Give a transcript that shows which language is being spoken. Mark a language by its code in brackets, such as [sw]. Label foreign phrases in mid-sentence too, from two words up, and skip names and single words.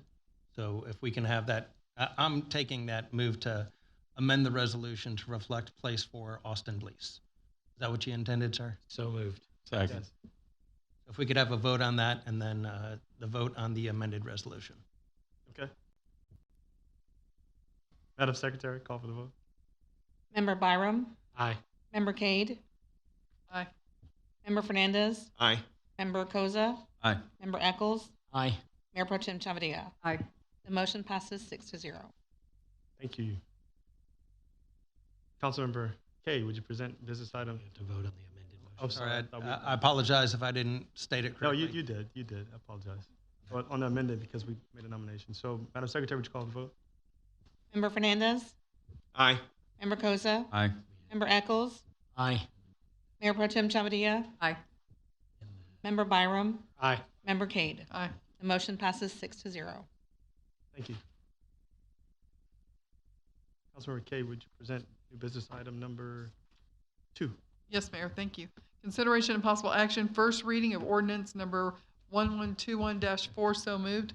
[en] So if we can have that, I'm taking that move to amend the resolution to reflect place 4 Austin Blees. Is that what you intended, sir? So moved. Second. Yes. If we could have a vote on that and then the vote on the amended resolution. Okay. Madam Secretary, call for the vote. Member Byram? Aye. Member Cade? Aye. Member Fernandez? Aye. Member Koza? Aye. Member Eccles? Aye. Mayor Pro Tem Chavadilla? Aye. The motion passes 6-0. Thank you. Councilmember Kaye, would you present business item? To vote on the amended motion. Oh, sorry. I apologize if I didn't state it No, correctly. you did. You did. I apologize. But on the amended, because we made a nomination. So, Madam Secretary, would you call the vote? Member Fernandez? Aye. Member Koza? Aye. Member Eccles? Aye. Mayor Pro Tem Chavadilla? Aye. Member Byram? Aye. Member Cade? Aye. The motion passes 6-0. Thank you. Councilmember Kaye, would you present new business item number 2? Yes, Mayor, thank you. Consideration and possible action, first reading of ordinance number 1121-4, so moved.